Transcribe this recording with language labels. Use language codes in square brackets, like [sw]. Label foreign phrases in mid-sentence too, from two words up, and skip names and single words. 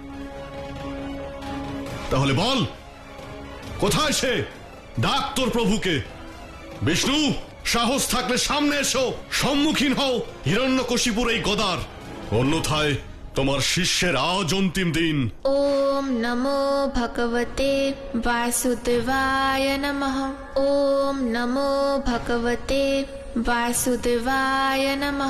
[bn] তাহলে বল, কোথায় সে? ডাক তোর প্রভুকে। বিষ্ণু, সাহস থাকলে সামনে এসো, সম্মুখীন হও হিরণ্যকশিপুর এই গদার। অন্যথায় তোমার শিষ্যের আজ অন্তিম দিন। [sa] ওম নমো ভগবতে বাসুদেবায় নমঃ। ওম নমো ভগবতে বাসুদেবায় নমঃ।